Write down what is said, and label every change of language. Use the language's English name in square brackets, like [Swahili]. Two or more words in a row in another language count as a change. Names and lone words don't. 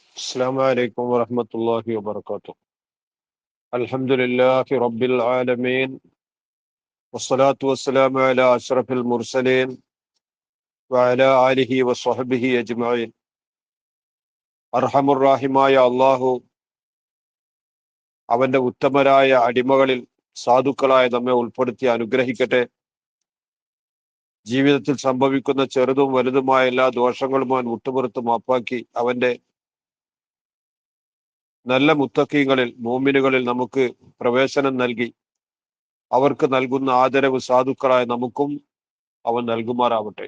[Arabic] السلام عليكم ورحمة الله وبركاته. الحمد لله رب العالمين والصلاة والسلام على أشرف المرسلين وعلى آله وصحبه أجمعين. [Malayalam] അർഹമുറാഹിമായ അള്ളാഹു അവന്റെ ഉത്തമരായ അടിമകളിൽ സാധുക്കളായ നമ്മെ ഉൾപ്പെടുത്തി അനുഗ്രഹിക്കട്ടെ. ജീവിതത്തിൽ സംഭവിക്കുന്ന ചെറുതും വലുതുമായ എല്ലാ ദോഷങ്ങളും അവൻ വിട്ടുപുറത്ത് മാപ്പാക്കി അവന്റെ നല്ല മുത്തഖീങ്ങളിൽ മോമിനുകളിൽ നമുക്ക് പ്രവേശനം നൽകി അവർക്ക് നൽകുന്ന ആദരവ് സാധുക്കളായ നമുക്കും അവൻ നൽകുമാറാവട്ടെ.